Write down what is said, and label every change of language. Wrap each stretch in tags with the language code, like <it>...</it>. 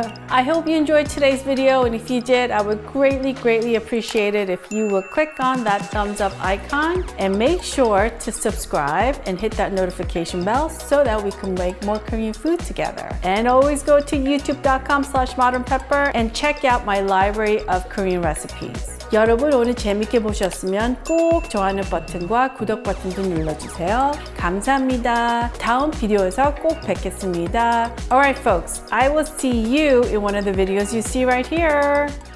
<en>I hope you enjoyed today's video, and if you did, I would greatly appreciate it if you would click on that thumbs up icon and make sure to subscribe and hit that notification bell so that we can make more Korean food together. And always go to youtube.com/modernpepper and check out my library of Korean recipes.</en> <ko>여러분 오늘 재밌게 보셨으면 꼭 좋아요 버튼과 구독 버튼도 눌러주세요. 감사합니다. 다음 비디오에서 꼭 뵙겠습니다.</ko> <en>Alright folks, I will see you in one of the videos you see right here.</en>